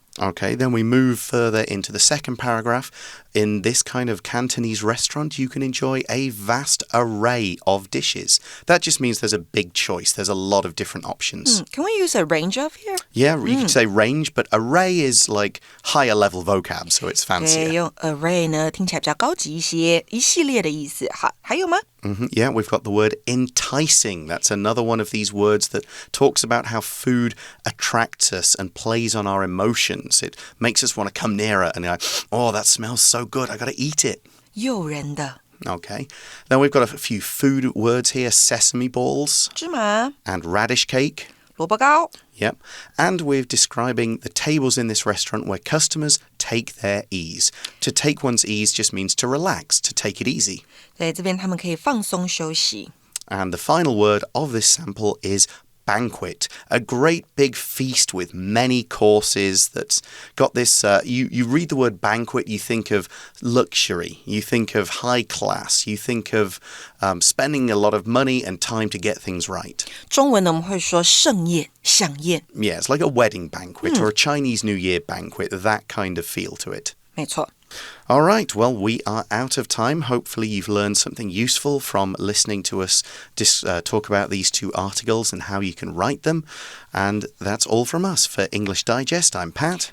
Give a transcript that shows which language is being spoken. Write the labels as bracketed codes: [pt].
[en] Okay, then we move further into the second paragraph. In this kind of Cantonese restaurant, you can enjoy a vast array of dishes. That just means there's a big choice. There's a lot of different options. Can we use a range of here? Yeah, you could say range, but array is like higher level vocab, so it's fancier. [zh] 对，用 array 呢，听起来比较高级一些，一系列的意思。好，还有吗？ [en] Yeah, we've got the word enticing. That's another one of these words that talks about how food attracts us and plays on our emotions. It makes us want to come nearer and go, that smells so good. I got to eat it. [zh] 诱人的。 [en] Okay. Then we've got a few food words here. Sesame balls. [zh] 芝麻。 [en] And radish cake. [zh] 萝卜糕。 [en] Yep. And we're describing the tables in this restaurant where customers take their ease. To take one's ease just means to relax, to take it easy. [zh] 在这边他们可以放松休息。 [en] And the final word of this sample is banquet, a great big feast with many courses that's got this, you read the word banquet, you think of luxury, you think of high class, you think of spending a lot of money and time to get things right. [zh] 中文呢，我们会说盛宴、飨宴。 [en] Yeah, it's like a wedding banquet or a Chinese New Year banquet, that kind of feel to it. [zh] 没错。 [en] All right, well, we are out of time. Hopefully you've learned something useful from listening to us talk about these two articles and how you can write them. And that's all from us. For English Digest, I'm Pat.